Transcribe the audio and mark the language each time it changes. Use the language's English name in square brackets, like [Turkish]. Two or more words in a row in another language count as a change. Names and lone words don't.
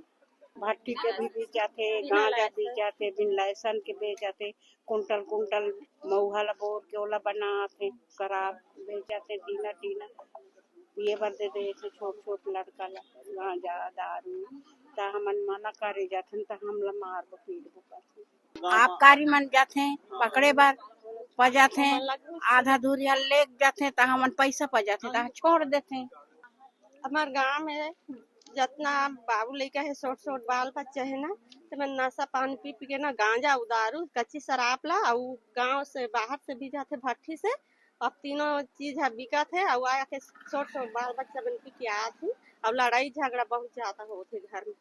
[Chhattisgarhi] भट्टी के भी बेचाथे, गांजा बेचाथे, बिन लाइसेंस के बेचाथे, कुंटल कुंटल मऊहा ला बोर के ओला बनाथे, शराब बेचाथे, टीना टीना पिए बर दे दे छोट छोट लड़का ला गांजा दारू ता हमन मना करे जाथन त हम ला मार पीट बुकत। आबकारी मन जाथे पकड़े बर पजाथे, आधा दूर ले जाथे त हमन पैसा पजाथे त छोड़ देथे। हमार गांव में जितना बाबू लड़का है छोट छोट बाल बच्चे है ना, तो मैं नशा पानी पी पी के ना गांजा उदारू कच्ची शराब ला और गांव से बाहर से भी जाते भट्टी से, अब तीनों चीज है बिका थे और आया के छोट छोट बाल बच्चा बन पी के आया थे और लड़ाई झगड़ा बहुत ज्यादा होते घर में।